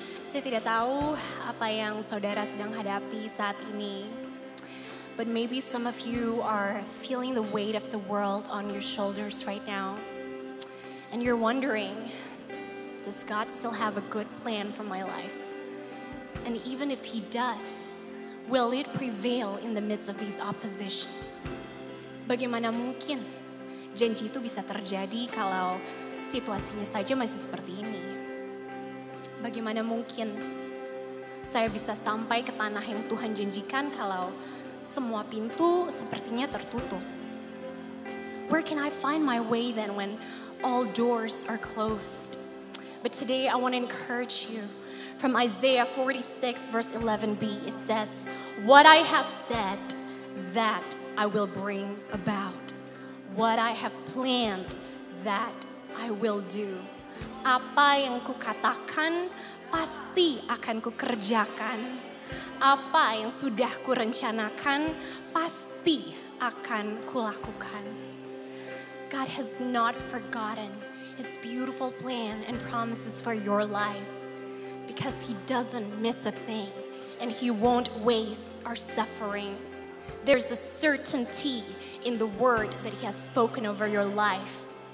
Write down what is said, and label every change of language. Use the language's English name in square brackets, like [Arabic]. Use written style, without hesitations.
[Indonesian] Saya tidak tahu apa yang saudara sedang hadapi saat ini, [English] but maybe some of you are feeling the weight of the world on your shoulders right now, and you're wondering, does God still have a good plan for my life? And even if He does, will it prevail in the midst of these opposition? [Indonesian] Bagaimana mungkin janji itu bisa terjadi kalau situasinya saja masih seperti ini? Bagaimana mungkin saya bisa sampai ke tanah yang Tuhan janjikan kalau semua pintu sepertinya tertutup? [English] Where can I find my way then when all doors are closed? But today I want to encourage you. From Isaiah 46 verse 11b, it says, "What I have said, that I will bring about. What I have planned, that I will do." [Indonesian] Apa yang kukatakan, pasti akan kukerjakan. Apa yang sudah kurencanakan, pasti akan kulakukan. [English] God has not forgotten His beautiful plan and promises for your life, because He doesn't miss a thing and He won't waste our suffering. There's a certainty in the word that He has spoken over your life.